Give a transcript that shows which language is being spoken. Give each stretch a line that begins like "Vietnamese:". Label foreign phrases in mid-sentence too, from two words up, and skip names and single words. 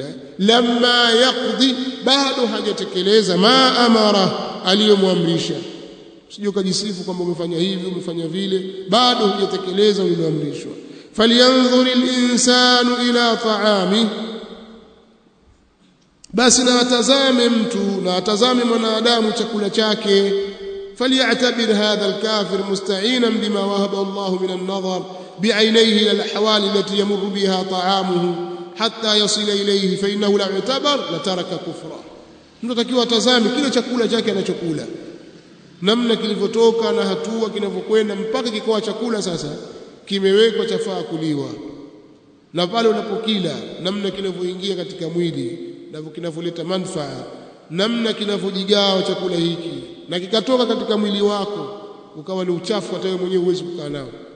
Arabic: لما يقض,
Swahili: bado hajatekeleza ma amara, aliyomwamrisha. usije ukajisifu kwamba umefanya hivi umefanya vile, bado hujatekeleza ulioamrishwa.
Arabic: فلينظر الإنسان إلى طعامه,
Swahili: basi na atazame mtu, na atazame mwanadamu chakula chake.
Arabic: فليعتبر هذا الكافر مستعينا بما وهب الله من النظر بعينيه إلى الأحوال التي يمر بها طعامه حتى يصل إليه، فإنه لو اعتبر لترك كفره.
Swahili: tunatakiwa atazame kile chakula chake anachokula, namna kilivyotoka na hatua kinavyokwenda mpaka kikawa chakula sasa kimewekwa chafaa kuliwa, na pale unapokila namna kinavyoingia katika mwili na kinavyoleta manufaa, namna kinavyojigawa chakula hiki, na kikatoka katika mwili wako ukawa ni uchafu, hata wewe mwenyewe huwezi kukaa nao.